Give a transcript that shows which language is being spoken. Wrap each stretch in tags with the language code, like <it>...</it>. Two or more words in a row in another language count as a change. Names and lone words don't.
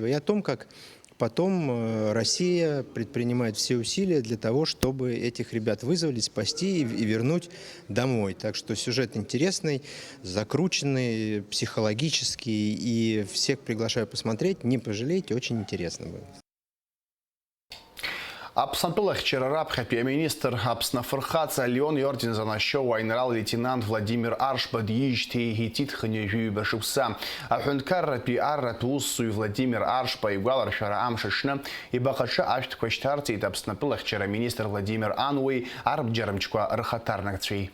<ru>И о том, как потом Россия предпринимает все усилия для того, чтобы этих ребят вызволить, спасти и вернуть домой. Так что сюжет интересный, закрученный, психологический. И всех приглашаю посмотреть, не пожалейте, очень интересно будет.</ru> <ab>Аԥснатәылахьчара раԥхьатәи аминистр Аԥсны афырхаҵа Леон иорден занашьоу аинрал-лейтенант Владимир Аршба диижьҭеи иҳиҭит хынҩажәи шықәса. Аҳәынҭқарратәи арратә усзуҩ Владимир Аршба игәаларшәара амш аҽны ибаҟаҿы ашәҭқәа шьҭарҵеит Аԥснатәылахьчара министр Владимир Ануеи арбџьармчқәа рхаҭарнакцәеи.</ab>